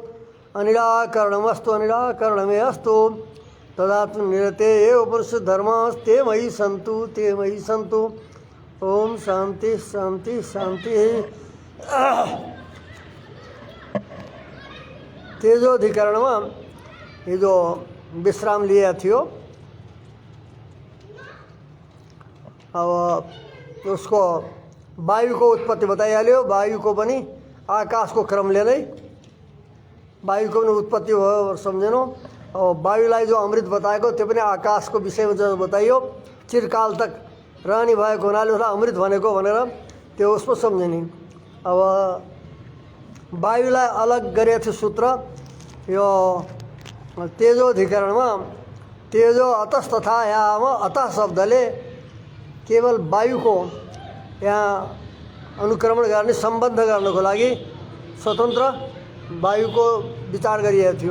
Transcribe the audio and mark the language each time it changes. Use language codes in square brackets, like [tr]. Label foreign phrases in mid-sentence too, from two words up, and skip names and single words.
[sa] अनिराकरणमस्तु अनिराकरणमेऽस्तु तदात्म निरते ये उपनिषद्धर्मास्ते मयि सन्तु ते मयि सन्तु। ओम शांति शांति शांति। [ne] तेजोधिकरण [hi] में ये जो विश्राम लिया [ne] थियो अब उसको वायु को उत्पत्ति बताइहाल्यो। वायु को पनि आकाश को क्रमले नै वायु को पनि उत्पत्ति भयो सम्झेनौ। और वायुलाई जो अमृत बताएको त्यो पनि आकाश को विषयमा जो बताइयो [hi] चिरकाल तक रहने [ne] भएको हुनाले उसलाई अमृत भनेको भनेर त्यो उसको सम्झिने। अब वायुलाई अलग गरेको थियो सूत्र यो तेजोधिकरणमा। [sa] तेजो अतस्तथा [ne] यहाँ अतः शब्दले केवल वायु को यहाँ अनुक्रमण गर्ने सम्बद्ध गर्नको लागि स्वतन्त्र वायु को विचार गरिएको थियो।